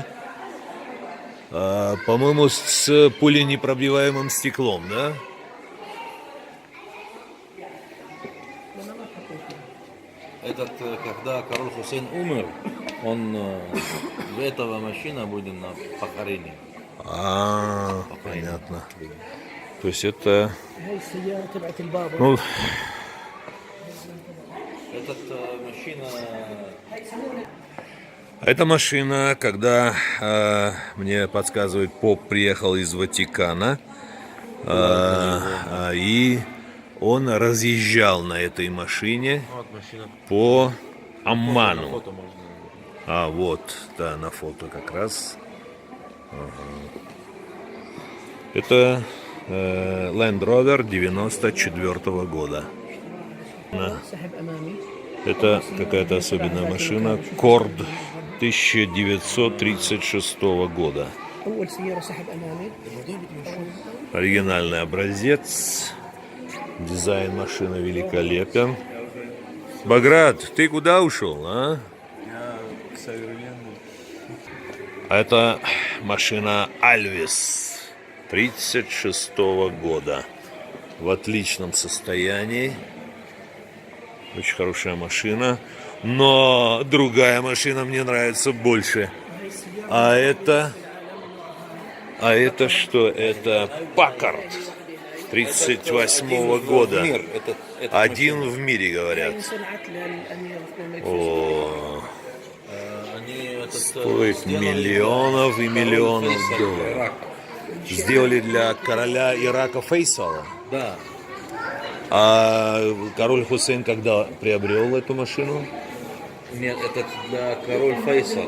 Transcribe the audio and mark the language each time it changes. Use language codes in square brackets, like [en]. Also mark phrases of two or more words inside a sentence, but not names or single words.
[ru] По-моему, с пуленепробиваемым стеклом, да? Этот, когда король Хусейн умер, он в этого машина будет на похоронении. Понятно. То есть это, [ar] هاي السيارة تبعت البابا. [ru] ну, Этот машина... эта машина, когда мне подсказывает, поп приехал из Ватикана, и он разъезжал на этой машине Вот машина. по На Амману. фото можно. А вот, да, на фото как раз. Это Land Rover 94 года. [ar] سحب أمامي. [ru] Это какая-то особенная машина. Корд 1936 года. [ar] أول سيارة سحب أمامي. [ru] Оригинальный образец. Дизайн машины великолепен. Баграт, ты куда ушел, а? А это машина Альвис 36 года. В отличном состоянии. Очень хорошая машина. Но другая машина мне нравится больше. А это что? Это Паккард 38 года. Мир, это Один в мире, говорят. [ar] انصنعت للأمير الملك [ru] О, Они стоит миллионов и миллионов долларов. Сделали для короля Ирака Фейсала. Да. А король Хусейн когда приобрел эту машину? Нет, это для король Фейсал.